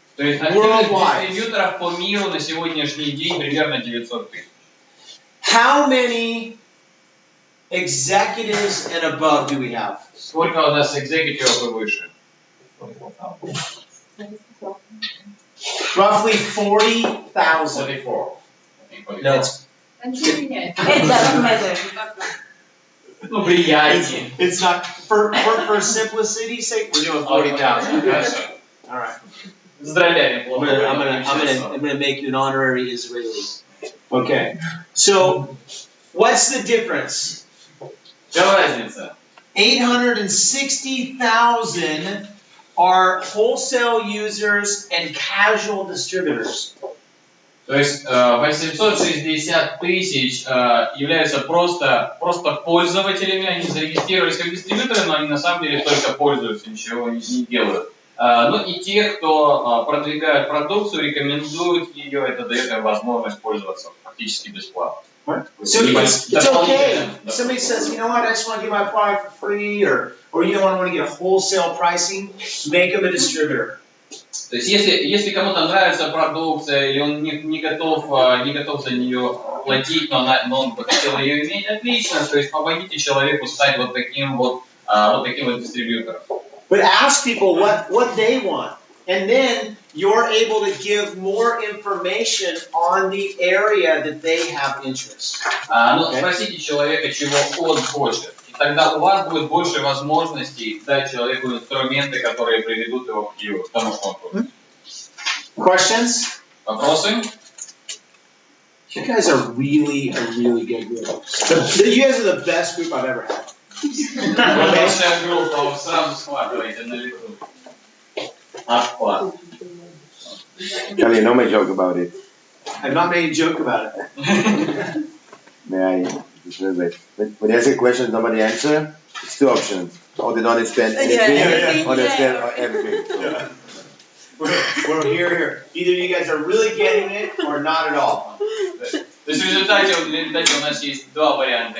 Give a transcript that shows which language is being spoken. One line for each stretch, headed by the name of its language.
Russian: То есть активных дистрибьюторов по миру на сегодняшний день примерно 900 тысяч.
English: How many executives and above do we have?
Russian: Сколько у нас экзекутивов и выше?
English: Roughly 40,000. 44. No. It doesn't matter.
Russian: Ну, приятнее.
English: It's not, for simplicity's sake, we're doing 40,000. All right.
Russian: С дробями
English: I'm
Russian: плохо.
English: gonna make you an honorary Israeli. Okay. So, what's the difference?
Russian: В чем разница?
English: 860,000 are wholesale users and casual distributors.
Russian: То есть 860 тысяч являются просто пользователями, они зарегистрировались как дистрибьюторы, но они на самом деле только пользуются, ничего не делают. Ну и те, кто продвигают продукцию, рекомендуют ее, это дает им возможность пользоваться фактически бесплатно.
English: So it's okay. Somebody says, you know what, I just want to get my product for free, or you know what, I want to get a wholesale pricing, make them a distributor.
Russian: То есть если кому-то нравится продукция, или он не готов за нее платить, но он бы хотел ее иметь, отлично, то есть помогите человеку стать вот таким вот дистрибьютором.
English: But ask people what they want, and then you're able to give more information on the area that they have interest.
Russian: Спросите человека, чего он хочет, и тогда у вас будет больше возможностей дать человеку инструменты, которые приведут его к тому, что он хочет.
English: Questions?
Russian: Вопросы?
English: You guys are really a really good group. You guys are the best group I've ever had.
Russian: Хорошая группа, вы сразу схватываете на лету. Отклад.
English: Charlie, no make joke about it. I'm not making a joke about it. May I? When you ask a question, nobody answer. It's two options: or they don't understand anything, or they understand everything. So. We're here. Either you guys are really getting it or not at all.
Russian: То есть в результате у нас есть два варианта.